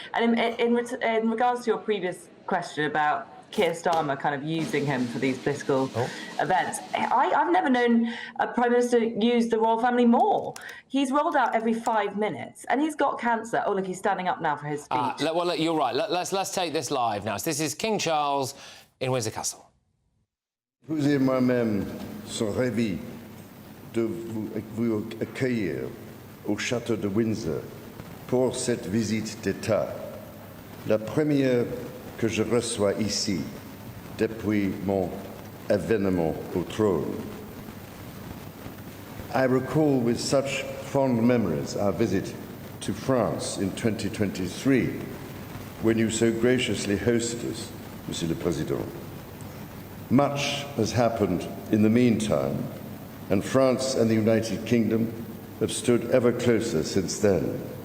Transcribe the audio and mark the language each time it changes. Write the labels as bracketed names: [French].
[English] And in regards to your previous question about Keir Starmer kind of using him for these political events, I've never known a Prime Minister use the royal family more. He's rolled out every 5 minutes, and he's got cancer. Oh, look, he's standing up now for his speech. Well, look, you're right. Let's take this live now. So this is King Charles in Windsor Castle. [French] Vous et moi-même sommes ravis de vous accueillir au château de Windsor pour cette visite d'État, la première que je reçois ici depuis mon avènement au trône. [English] I recall with such fond memories our visit to France in 2023, when you so graciously hosted us, Monsieur le Président. Much has happened in the meantime, and France and the United Kingdom have stood ever closer since then.